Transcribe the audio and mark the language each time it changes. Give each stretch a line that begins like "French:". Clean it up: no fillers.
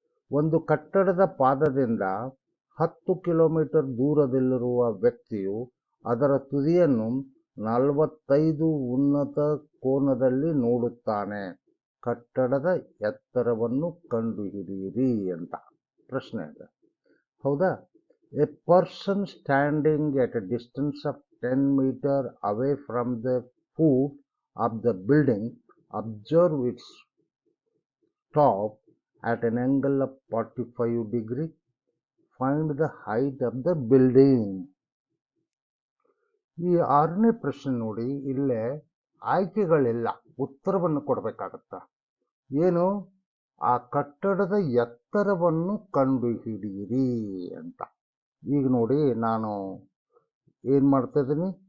Kannada: ಒಂದು ಕಟ್ಟಡದ ಪಾದದಿಂದ 10 ಕಿಲೋಮೀಟರ್ ದೂರದಲ್ಲಿರುವ ವ್ಯಕ್ತಿಯು ಅದರ ತುದಿಯನ್ನು 45 ಉನ್ನತ ಕೋನದಲ್ಲಿ ನೋಡುತ್ತಾನೆ. ಕಟ್ಟಡದ ಎತ್ತರವನ್ನು ಕಂಡುಹಿಡಿಯಿರಿ ಅಂತ ಪ್ರಶ್ನೆ ಇದೆ. ಹೌದಾ?
English: A person standing at a distance of 10 meters away from the foot of the building observe its top at an angle of 45 degrees. Find the height of the building.
Kannada: ಈ 6ನೇ ಪ್ರಶ್ನೆ ನೋಡಿ, ಇಲ್ಲೇ ಆಯ್ಕೆಗಳಿಲ್ಲ, ಉತ್ತರವನ್ನು ಕೊಡಬೇಕಾಗತ್ತ. ಏನು? ಆ ಕಟ್ಟಡದ ಎತ್ತರವನ್ನು ಕಂಡುಹಿಡಿಯಿರಿ ಅಂತ. ಈಗ ನೋಡಿ, ನಾನು ಏನು ಮಾಡ್ತಾ ಇದ್ದೀನಿ?